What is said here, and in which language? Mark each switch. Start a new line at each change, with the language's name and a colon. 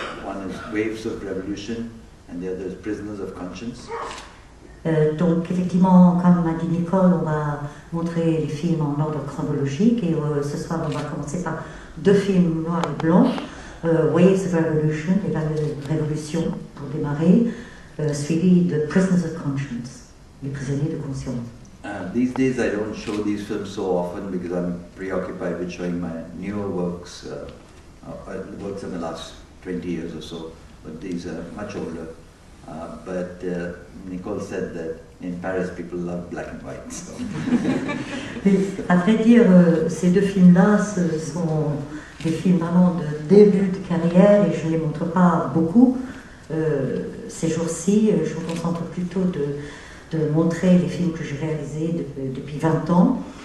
English: One is Waves of Revolution, and the other is Prisoners of Conscience.
French: Donc effectivement, comme m'a dit Nicole, on va montrer les films en ordre chronologique et ce soir on va commencer par deux films noirs et blancs, Waves of Revolution, les vagues de révolution pour démarrer, suivi de Prisoners of Conscience, les prisonniers de conscience.
English: These days I don't show these films so often because I'm preoccupied with showing my newer works, works in the last 20 years or so, but these are much older. But Nicole said that in Paris people love black and white. So.
French: À vrai dire, ces deux films-là, ce sont des films vraiment de début de carrière et je ne les montre pas beaucoup. Ces jours-ci, je me concentre plutôt de montrer les films que j'ai réalisés depuis 20 ans.